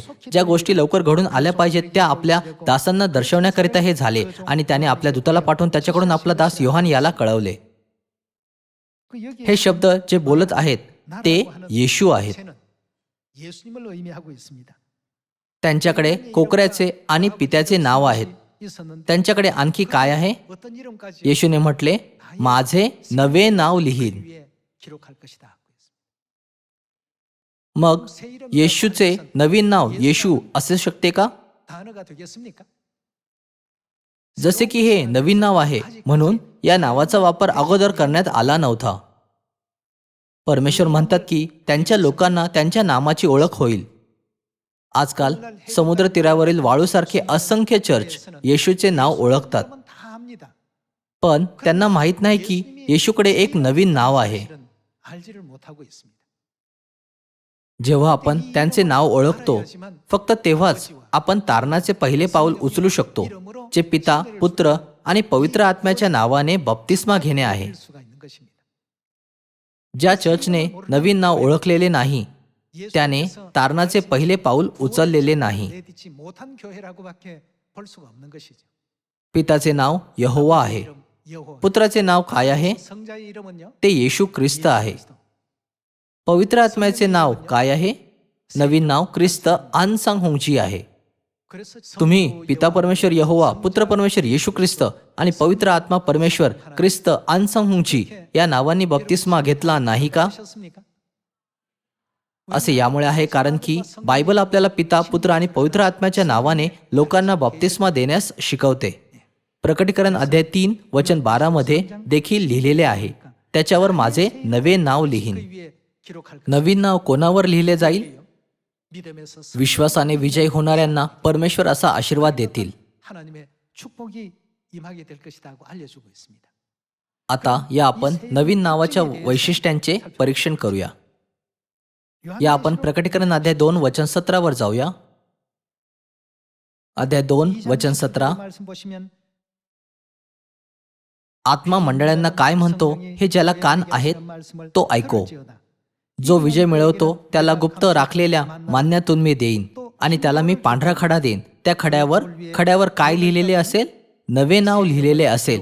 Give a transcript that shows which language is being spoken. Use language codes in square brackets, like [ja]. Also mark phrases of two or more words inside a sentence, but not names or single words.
[mr] ज्या गोष्टी लवकर घडून आल्या पाहिजेत त्या आपल्या दासांना दर्शवण्याकरिता हे झाले आणि त्याने आपल्या दूताला पाठवून त्याच्याकडून आपला दास योहान याला कळवले. [ko] 그 여기 [mr] हे शब्द जे बोलत आहेत ते येशू आहेत. [ko] 새는 예수님을 의미하고 있습니다. [mr] त्यांच्याकडे कोकऱ्याचे आणि पित्याचे नाव आहेत. [ko] 있었는데 [mr] त्यांच्याकडे आणखी काय आहे? [ko] 어떤 이름까지 [mr] येशूने म्हटले, माझे नवे नाव लिहील. [ko] 위에 기록할 것이다 하고 했습니다. [mr] मग येशूचे नवीन नाव येशू असू शकते का? [ko] 단어가 되겠습니까? [mr] जसे की हे नवीन नाव आहे म्हणून या नावाचा वापर अगोदर करण्यात आला नव्हता. परमेश्वर म्हणतात की त्यांच्या लोकांना त्यांच्या नामाची ओळख होईल. आजकाल समुद्र तीरावरील वाळूसारखे असंख्य चर्च येशूचे नाव ओळखतात, [ko] 그러면 다 압니다. [mr] पण त्यांना माहीत नाही की येशूकडे एक नवीन नाव आहे. [ko] 실은 알지를 못하고 있습니다. [mr] जेव्हा आपण त्यांचे नाव ओळखतो फक्त तेव्हाच आपण तारणाचे पहिले पाऊल उचलू शकतो, जे पिता, पुत्र आणि पवित्र आत्म्याच्या नावाने बप्तिस्मा घेणे आहे. [ko] 할 수가 있는 것입니다. [mr] ज्या चर्चने नवीन नाव ओळखलेले नाही त्याने तारणाचे पहिले पाऊल उचललेले नाही. [ko] 내딛지 못한 교회라고밖에 볼 수가 없는 것이죠. [mr] पिताचे नाव यहोवा आहे. [ko] 이름 여호와. [mr] पुत्राचे नाव काय आहे? [ko] 성자의 이름은요? [mr] ते येशू ख्रिस्त आहे. पवित्र आत्म्याचे नाव काय आहे? नवीन नाव ख्रिस्त आनसांग होंगची आहे. [ko] 그래서 [mr] तुम्ही पिता परमेश्वर यहोवा, पुत्र परमेश्वर येशू ख्रिस्त आणि पवित्र आत्मा परमेश्वर ख्रिस्त आनसांग होंगची या नावांनी बप्तिस्मा घेतला नाही का? [ko] 하셨습니까? [mr] असे यामुळे आहे कारण की बायबल आपल्याला पिता, पुत्र आणि पवित्र आत्म्याच्या नावाने लोकांना बप्तिस्मा देण्यास शिकवते. प्रकटीकरण अध्याय 3 वचन 12 मध्ये देखील लिहिलेले आहे, त्याच्यावर माझे नवे नाव लिहीन. [ko] 그 위에 기록할 [mr] नवीन नाव कोणावर लिहिले जाईल? [ko] 믿음에서 [mr] विश्वासाने विजयी होणाऱ्यांना परमेश्वर असा आशीर्वाद देतील. [ko] 하나님의 축복이 임하게 될 것이다고 알려주고 있습니다. [mr] आता या आपण नवीन नावाच्या वैशिष्ट्यांचे परीक्षण करूया. या आपण प्रकटीकरण अध्याय 2 वचन 17 वर जाऊया. अध्याय 2 वचन 17. [ko] 말씀 보시면 [mr] आत्मा मंडळांना काय म्हणतो हे ज्याला कान आहेत तो ऐको. जो विजय मिळवतो त्याला गुप्त राखलेल्या मान्यातून मी देईन आणि त्याला मी पांढरा खडा देईन. त्या खड्यावर काय लिहिलेले असेल? नवे नाव लिहिलेले असेल.